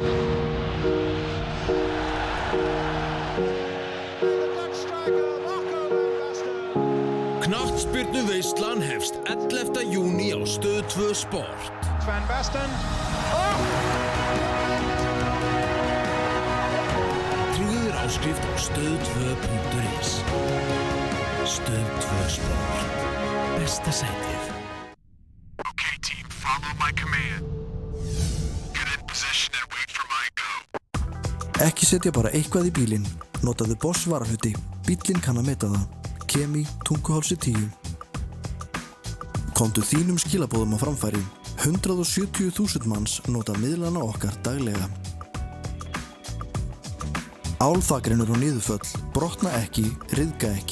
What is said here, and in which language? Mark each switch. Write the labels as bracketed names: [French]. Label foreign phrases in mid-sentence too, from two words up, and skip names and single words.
[Icelandic] Knattspyrnuveislan hefst 11. júní á Stöð 2 Sport. Van Basten. Tryggður áskrift á stöð2.is. Stöð 2 Sport. Besta sætið. [English] Okay, team, follow my command. Get in position and wait for my go. [Icelandic] Ekki setja bara eitthvað í bílinn. Notaðu Bosch varahluti. Bíllinn kann að meta það. Kemi, Tunguhálsi 10. Komdu þínum skilaboðum á framfæri. 170.000 manns nota miðlana okkar daglega. Álþakrinur og niðurföll, brotna ekki, ryðga ekki.